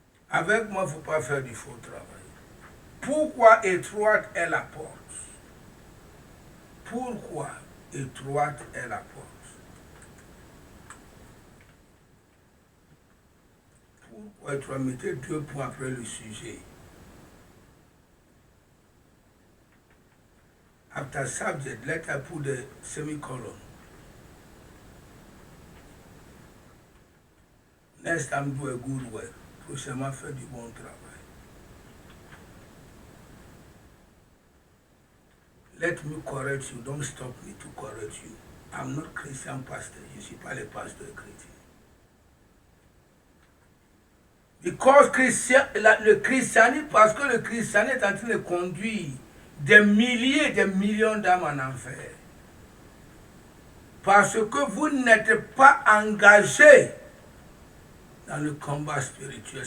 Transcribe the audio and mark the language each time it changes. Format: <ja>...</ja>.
<fr>Avec moi, il ne faut pas faire du faux travail. Pourquoi étroite est la porte? Pourquoi étroite est la porte? Pourquoi tu vas mettre 2 points après le sujet?</fr> <en>After subject, let her put the semicolon. Next time, do a good work.</en> <fr>Prochainement, faire du bon travail.</fr> <en>Let me correct you. Don't stop me to correct you. I'm not Christian pastor.</en> <fr>Je ne suis pas le pasteur chrétien. Because le christianisme, parce que le christianisme est en train de conduire des milliers, des millions d'âmes en enfer. Parce que vous n'êtes pas engagés dans le combat spirituel.</fr>